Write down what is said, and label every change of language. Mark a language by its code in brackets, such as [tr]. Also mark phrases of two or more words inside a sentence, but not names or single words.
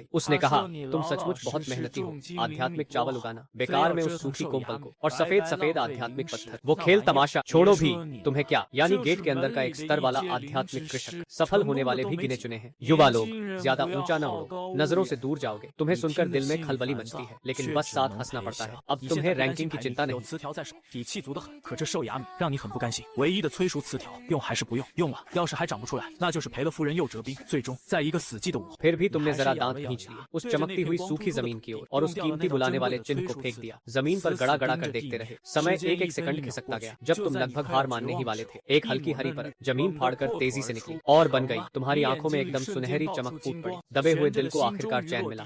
[hi] उसने कहा, तुम सचमुच बहुत मेहनती हो। आध्यात्मिक चावल उगाना, बेकार में उस सूखी कोंपल को और सफेद सफेद आध्यात्मिक पत्थर। वो खेल तमाशा छोड़ो भी, तुम्हें क्या, यानी गेट के अंदर का एक स्तर वाला आध्यात्मिक कृषक। सफल होने वाले भी गिने चुने हैं। युवा लोग, ज्यादा ऊंचा न उड़ो, नजरों से दूर जाओगे। तुम्हें सुनकर दिल में खलबली मचती है, लेकिन बस साथ हंसना पड़ता है। अब तुम्हें रैंकिंग की चिंता नहीं। [zh] 词条在手，底气足得很。可这兽牙米让你很不甘心，唯一的催熟词条，用还是不用？用了，要是还长不出来，那就是赔了夫人又折兵。最终，在一个死寂的午后， [hi] फिर भी तुमने जरा दांत खींच लिए उस चमकती हुई सूखी जमीन की ओर और उस कीमती बुलाने वाले चिन्ह को फेंक दिया। जमीन पर गड़ा गड़ा कर देखते रहे। समय एक एक सेकंड खिसकता गया। जब तुम लगभग हार मानने ही वाले थे, एक हल्की हरी परत जमीन फाड़कर तेजी से निकली और बन गई। तुम्हारी आंखों में एकदम सुनहरी चमक फूट पड़ी। दबे हुए दिल को आखिरकार चैन मिला।